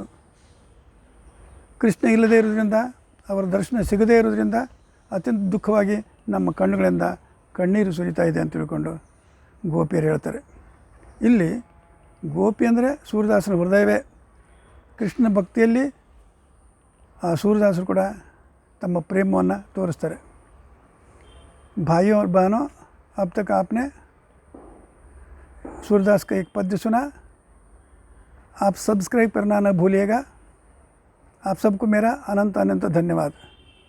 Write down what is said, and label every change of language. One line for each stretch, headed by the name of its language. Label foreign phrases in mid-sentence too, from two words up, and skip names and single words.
Kannada: ಕೃಷ್ಣ ಇಲ್ಲದೇ ಇರೋದ್ರಿಂದ, ಅವರ ದರ್ಶನ ಸಿಗದೇ ಇರೋದ್ರಿಂದ ಅತ್ಯಂತ ದುಃಖವಾಗಿ ನಮ್ಮ ಕಣ್ಣುಗಳಿಂದ ಕಣ್ಣೀರು ಸುರಿತಾ ಇದೆ ಅಂತ ತಿಳ್ಕೊಂಡು ಗೋಪಿಯರು ಹೇಳ್ತಾರೆ. ಇಲ್ಲಿ ಗೋಪಿ ಅಂದರೆ ಸೂರ್ಯದಾಸನ ಹೃದಯವೇ. ಕೃಷ್ಣ ಭಕ್ತಿಯಲ್ಲಿ ಆ ಸೂರ್ಯದಾಸರು ಕೂಡ ತಮ್ಮ ಪ್ರೇಮವನ್ನು ತೋರಿಸ್ತಾರೆ.
Hindi: भाइयों और बहनों, अब तक आपने सूरदास का एक पद्य सुना. आप सब्सक्राइब करना न भूलिएगा. आप सबको मेरा अनंत अनंत धन्यवाद.